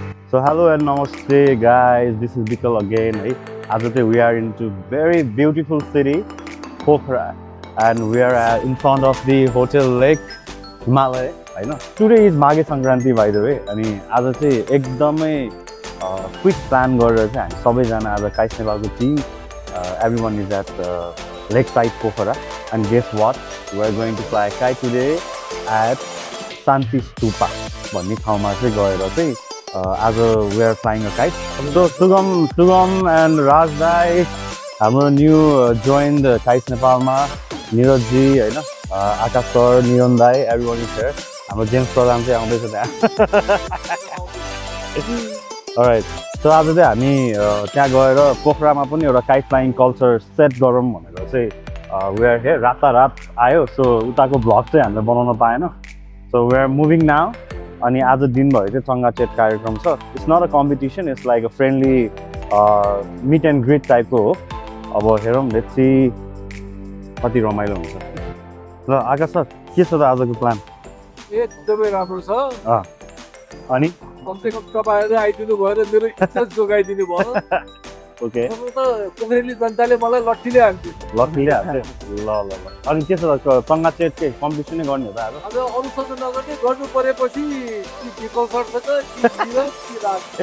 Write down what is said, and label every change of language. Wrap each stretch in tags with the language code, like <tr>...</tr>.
<en>So hello and namaste guys, this is Bikal again. Hey. As we are into very beautiful city, Pokhara, and we are in front of the Hotel Lake Himalaya. I know. Today is Maghe Sankranti by the way.</en> <ne>अनि आज चाहिँ एकदमै quick plan गरेर चाहिँ हामी सबैजना आज काइस नेपालको team</ne> <en>everyone is at Lakeside Pokhara and guess what? We are going to fly a kite today at Shanti Stupa</en> <ne>भन्ने ठाउँमा चाहिँ गएर चाहिँ आज</ne> <en>we are flying a kite.</en> <ne>So Sugam and Raj Dai, हाम्रो new joined Kais नेपालमा निरज जी हैन आकाश sir निरन दाई</ne> <en>everyone is here.</en> <ne>हाम्रो जेम्स प्रधान चाहिँ आउँदैछ त्यहाँ.</ne> <en>Alright.</en> <ne>So आज चाहिँ हामी त्यहाँ गएर पोखरामा पनि एउटा काइट फ्लाइङ कल्चर सेट गरौँ भनेर चाहिँ</ne> <en>we are here.</en> <ne>रातारात आयो. So उताको भ्लग चाहिँ हामीले बनाउन पाएन.</ne> <en>So we are moving now.</en> <ne>अनि आज दिनभरि चाहिँ चङ्गाचेट कार्यक्रम छ.</ne> <en>It's not a competition, it's like a friendly meet and greet</en> <ne>टाइपको हो. अब हेरौँ,</ne> <en>let's see</en> <ne>कति रमाइलो हुन्छ. ल आकाश सर के छ त आजको प्लान? एकदमै राम्रो छ. अनि कमसे कम तपाईहरु आइदिनु भयो र मेरो इज्जत जोगाइदिनु भयो. ओके. अब त पोखरेली जनताले मलाई लट्ठीले हान्थ्यो. लट्ठीले हान्थ्यो. ल ल ल. अनि के छ त चङ्गाचेट के कम्पिटिसनै गर्ने हो त आज? अब अरूसँग नगर्ने गर्नु परेपछि कि विकल सर्छ त कि निरज कि राज.</ne>